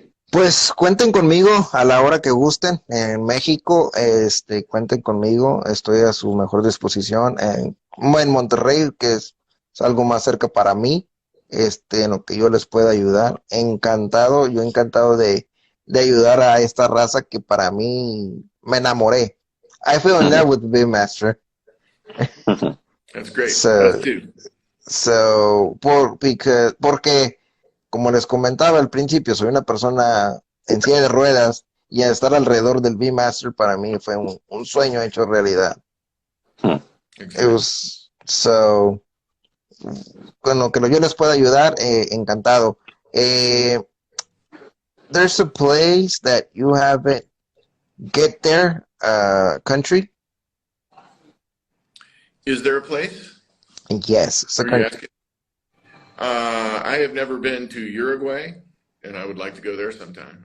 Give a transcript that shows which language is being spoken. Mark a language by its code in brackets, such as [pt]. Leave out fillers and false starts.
[es] Pues cuenten conmigo a la hora que gusten. En México, cuenten conmigo. Estoy a su mejor disposición. En Monterrey, que es algo más cerca para mí, en lo que yo les pueda ayudar. Encantado, yo encantado de ayudar a esta raza que para mí me enamoré. [en] I fell in love with Beefmaster. That's great. So, Us too. [es] porque como les comentaba al principio, soy una persona en silla de ruedas y estar alrededor del Beefmaster para mí fue un sueño hecho realidad. [en] It was so, [es] con lo que yo les pueda ayudar, encantado. [en] There's a place that you haven't get there, country? Is there a place? Yes, it's a country. I have never been to Uruguay, and I would like to go there sometime.